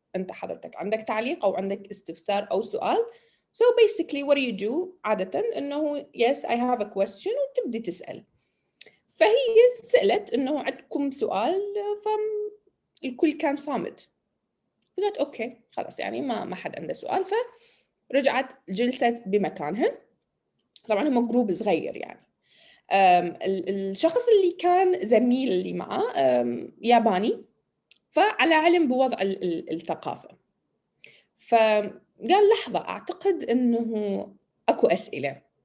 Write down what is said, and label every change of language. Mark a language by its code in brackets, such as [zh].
[ar] أنت حضرتك عندك تعليق أو عندك استفسار أو سؤال. [en] So basically what do you do [ar] عادة إنه [en] yes I have a question [ar] وتبدي تسأل. فهي سألت إنه عندكم سؤال، فالكل كان صامت. قلت أوكي خلاص يعني ما حد عنده سؤال. فرجعت جلست بمكانها. طبعا هم جروب صغير يعني. الشخص اللي كان زميل اللي معه ياباني، فعلى علم بوضع الثقافة، فقال لحظة أعتقد أنه أكو أسئلة.